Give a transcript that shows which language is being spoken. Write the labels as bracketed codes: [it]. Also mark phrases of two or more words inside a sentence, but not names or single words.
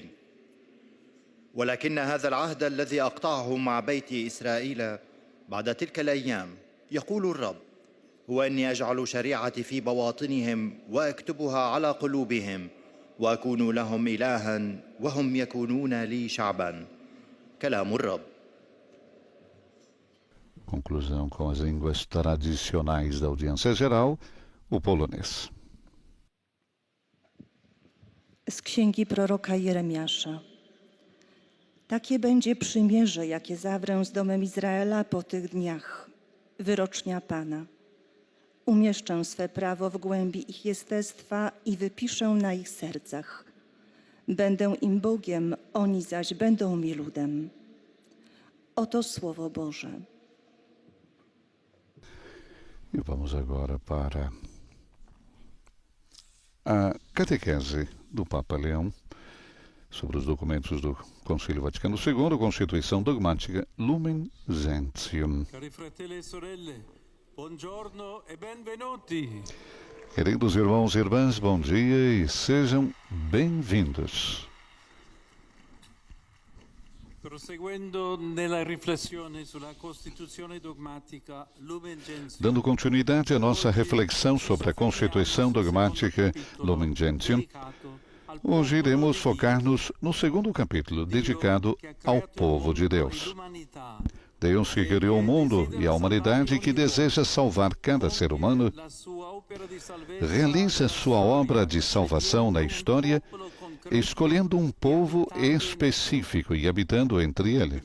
[ar] ولكن هذا العهد الذي أقطعه مع بيت إسرائيل بعد تلك الأيام يقول الرب هو أني أجعل شريعتي في بواطنهم وأكتبها على قلوبهم وأكون لهم إلها وهم يكونون لي شعبا. كلام الرب. [pt] Conclusão com as línguas tradicionais da audiência geral, o polonês. [pl] Z księgi proroka Jeremiasza. Takie będzie przymierze, jakie zawrę z domem Izraela po tych dniach, wyrocznia Pana. Umieszczę swe prawo w głębi ich jestestwa i wypiszę na ich sercach. Będę im Bogiem, oni zaś będą mi ludem. Oto Słowo Boże. [pt] E vamos agora para a catequese do Papa Leão sobre os documentos do Concílio Vaticano II, Constituição Dogmática Lumen Gentium. [it] Cari fratelli e sorelle, buongiorno e benvenuti. [pt] Queridos irmãos e irmãs, bom dia e sejam bem-vindos. [it] Proseguendo nella riflessione sulla Costituzione dogmatica Lumen Gentium. [pt] Dando continuidade à nossa reflexão sobre a Constituição Dogmática Lumen Gentium, hoje iremos focar-nos no segundo capítulo, dedicado ao povo de Deus. Deus que criou o mundo e a humanidade que deseja salvar cada ser humano, realiza sua obra de salvação na história, escolhendo um povo específico e habitando entre ele.